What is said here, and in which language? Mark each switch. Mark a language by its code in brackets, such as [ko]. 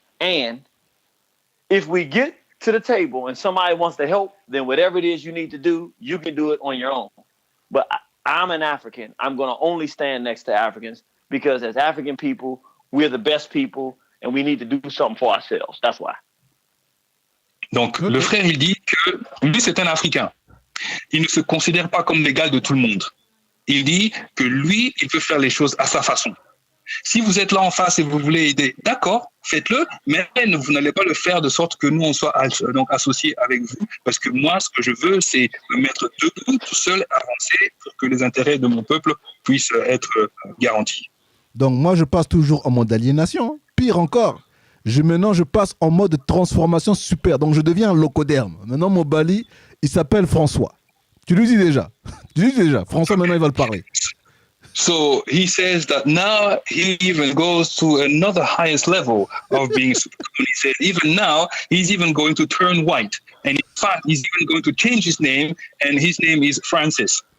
[en] And if we get to the table and somebody wants to help, then whatever it is you need to do, you can do it on your own. But I'm an African. I'm going to only stand next to Africans because as African people, we're the best people and we need to do something for ourselves. That's why. [fr] Donc, le frère, il dit que lui, c'est un Africain. Il ne se considère pas comme l'égal de tout le monde. Il dit que lui, il peut faire les choses à sa façon. Si vous êtes là en face et vous voulez aider, d'accord, faites-le, mais vous n'allez pas le faire de sorte que nous, on soit donc associés avec vous, parce que moi, ce que je veux, c'est me mettre debout, tout seul, avancer, pour que les intérêts de mon peuple puissent être garantis. Donc moi, je passe toujours en mode aliénation. Pire encore, maintenant, je passe en mode transformation super. Donc je deviens un locoderme. Maintenant, mon Bali, il s'appelle François. Tu lui dis déjà. François, maintenant, il va le parler. [en] So he says that now he even goes to another highest level of being super cool. He said even now he's even going to turn white. And in fact, he's even going to change his name, and his name is Francis.